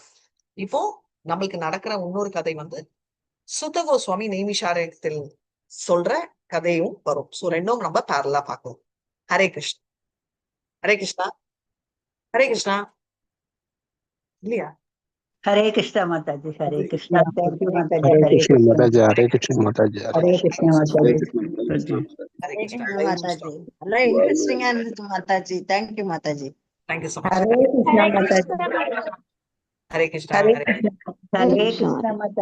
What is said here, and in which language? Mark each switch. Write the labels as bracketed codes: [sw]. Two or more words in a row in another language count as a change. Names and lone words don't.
[ta] இப்போ நம்மளுக்கு நடக்கிற இன்னொரு கதை வந்து சுத கோஸ்வாமி நெய்மிஷாரயத்தில் சொல்ற கதையும் வரும். சோ ரெண்டும் நம்ம பேரலா பார்க்கணும். ஹரே கிருஷ்ணா, ஹரே கிருஷ்ணா, ஹரே கிருஷ்ணா இல்லையா? ஹரே கிருஷ்ணா மாதாஜி, ஹரே கிருஷ்ணா. தேங்க்யூ மாதாஜி. [hi] हरे [ta] ஹரே [hi] कृष्ण [ta] கிருஷ்ணா, [hi] माता जी, हरे कृष्ण माता जी, [ta] ஹரே கிருஷ்ணா [hi] हरे [ta] மாதாஜி. [hi] कृष्ण माता जी। [ta] ஹரே [en] Thank [ta] கிருஷ்ணா. [en] you, Mataji. Hello, interesting and Mataji. Thank you, Mataji. Thank you so much. [ta] ஹரே கிருஷ்ணா மாதாஜி. ஹரே கிருஷ்ணா. ஹரே ஹரே கிருஷ்ணா. ஹரே கிருஷ்ணா மாதாஜி.